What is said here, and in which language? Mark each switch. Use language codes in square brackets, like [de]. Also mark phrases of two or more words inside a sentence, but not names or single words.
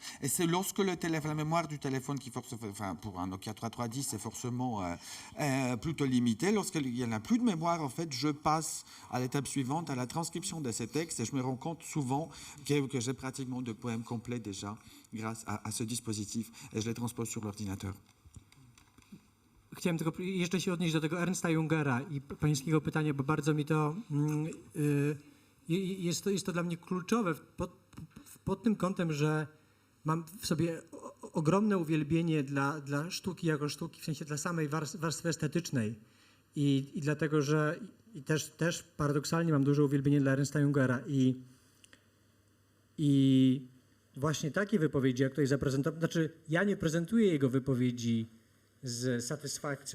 [fr] Et c'est lorsque la mémoire du téléphone pour un Nokia 3310, c'est forcément plutôt limité. Lorsqu'il n'y en a plus de mémoire, en fait, je passe à l'étape suivante, à la transcription de ces textes, et je me rends compte souvent que j'ai pratiquement de poèmes complets déjà grâce à ce dispositif, et je les transpose sur l'ordinateur. [pl] chciałem tylko jeszcze się odnieść do tego Ernsta Jungera i pańskiego pytania, bo bardzo mi to jest to dla mnie kluczowe pod tym kątem, że mam w sobie ogromne uwielbienie dla sztuki jako sztuki, w sensie dla samej warstwy estetycznej i dlatego, że też paradoksalnie mam duże uwielbienie dla Ernsta Jungera i właśnie takie wypowiedzi, jak tutaj zaprezentował, znaczy ja nie prezentuję jego wypowiedzi z satysfakcją.